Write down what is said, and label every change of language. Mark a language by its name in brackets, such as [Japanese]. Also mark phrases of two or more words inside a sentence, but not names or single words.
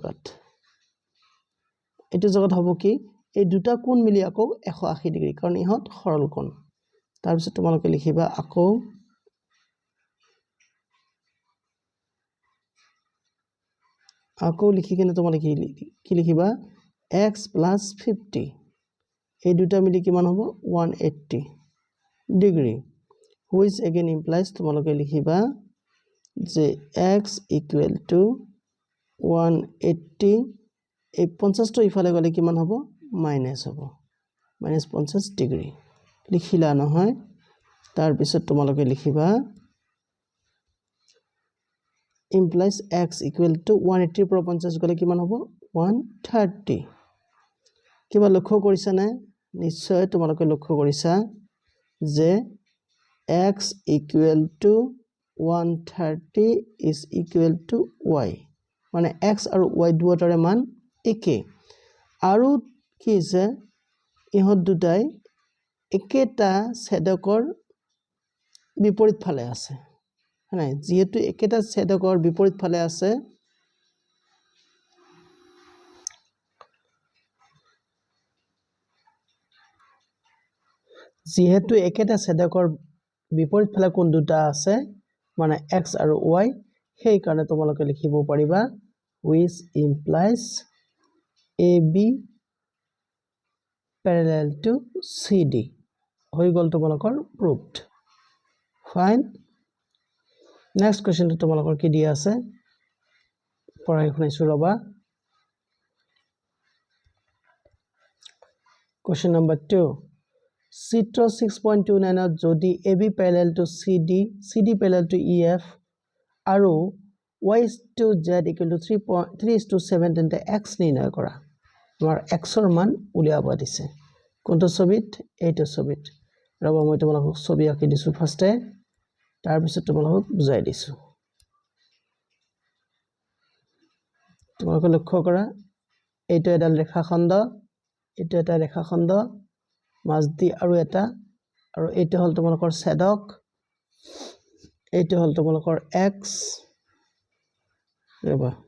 [Assamese] জায়গাত হ'ব কি এই দুটা কোণ মিলি আকৌ 180 ডিগ্ৰী কাৰণ ইহত সৰল কোণ তাৰ পিছত তোমালোকে লিখিবা আকৌ লিখি কিনে তোমালোকে কি লিখিবা x + 50 এই দুটা মিলি কিমান হ'ব 180 ডিগ্ৰী [English] which again implies [Assamese] তোমালোকে লিখিবা যে [English] x equal to [Assamese] 180 এই 50 টো ইফালে গলে কিমান হ'ব মাইনাস হ'ব -50 ডিগ্ৰী লিখিলা নহয় তাৰ পিছত তোমালোকে লিখিবা [English] implies x equal to [Assamese] 180 পৰা 50 গলে কিমান হ'ব 130 কিবা লক্ষ্য কৰিছা না নিশ্চয় তোমালোকে লক্ষ্য কৰিছা যে [English] x equal to 130 is equal to y [Assamese] মানে x আৰু y দুটাৰে মান একে আৰু কি হৈছে ইহত দুটাই একেটা ছেদকৰ বিপৰীত ফালে আছে নাই যেহেতু একেটা ছেদকৰ বিপৰীত ফালে আছে যেহেতু একেটা ছেদকৰ বিপৰীত ফালে কোন দুটা আছে মানে x আৰু y সেই কাৰণে তোমালোকে লিখিব পাৰিবা [English] which implies AB parallel to CD [Assamese] হৈ গল তোমালোকৰ proved ফাইন নেক্সট কোৱেশ্চনটো তোমালোকৰ কি দিয়া আছে পঢ়াই শুনাইছো ৰবা কোৱেশ্চন নম্বৰ 2 চিত্ৰ 6.29 ত যদি [English] AB parallel to CD parallel to EF [Assamese] আৰু [English] y to z equal to 3:7 [Assamese] তেন্তে x নিৰ্ণয় কৰা আমাৰ x ৰ মান উলিয়াব দিছে কোনটো ছবিত এইটো ছবিত ৰবা মই তোমালোকক ছবি আঁকি দিছো ফাৰ্ষ্টে তাৰ পিছত তোমালোকক বুজাই দিছো তোমালোকে লক্ষ্য কৰা এইটো এডাল ৰেখাখণ্ড এইটো এটা ৰেখাখণ্ড মাজদি আৰু এইটো হল তোমালোকৰ ছেদক এইটো হল তোমালোকৰ x ৰবা